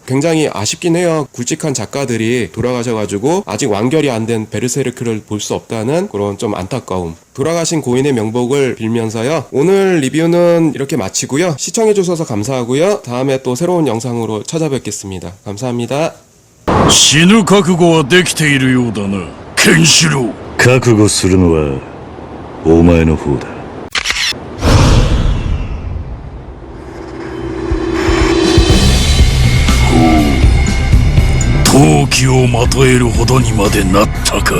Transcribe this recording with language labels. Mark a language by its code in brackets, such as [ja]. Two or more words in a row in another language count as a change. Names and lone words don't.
[ko] 굉장히 아쉽긴 해요. 굵직한 작가들이 돌아가셔가지고 아직 완결이 안 된 베르세르크를 볼 수 없다는 그런 좀 안타까움. 돌아가신 고인의 명복을 빌면서요. 오늘 리뷰는 이렇게 마치고요. 시청해주셔서 감사하고요. 다음에 또 새로운 영상으로 찾아뵙겠습니다. 감사합니다. [ja] 死ぬ覚悟はできているようだな、ケンシロウ。覚悟するのはお前の方だ。闘気をまとえるほどにまでなったか。